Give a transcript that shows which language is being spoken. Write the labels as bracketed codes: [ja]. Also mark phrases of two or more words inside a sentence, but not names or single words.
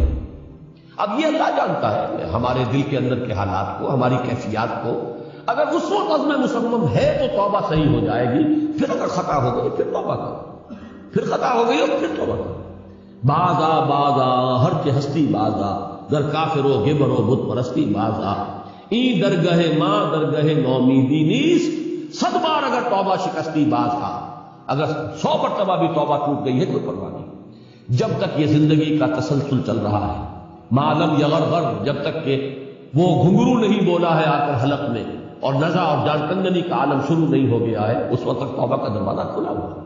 [ur] اب یہ اللہ جانتا ہے ہمارے دل کے اندر کے حالات کو، ہماری کیفیات کو، اگر اس وقت عزم مصمم ہے تو توبہ صحیح ہو جائے گی، پھر اگر خطا ہو گئی پھر توبہ کرو، پھر خطا ہو گئی اور پھر توبہ کرو۔ [fa] بازا بازا ہر کے ہستی بازا، در کافر و گبر و بت پرستی بازا، ای درگہ ماں درگہ نومیدی نیست، 100 بار اگر توبہ شکستی بازا، [ur] اگر 100 مرتبہ بھی توبہ ٹوٹ گئی ہے کوئی پرواہ نہیں، جب تک یہ زندگی کا تسلسل چل رہا ہے، [ar] معلوم یغرغر، [ur] جب تک کہ وہ گھنگرو نہیں بولا ہے آ کر حلق میں، اور نزع اور جان کنگنی کا عالم شروع نہیں ہو گیا ہے، اس وقت تک توبہ کا دروازہ کھلا ہوا ہے۔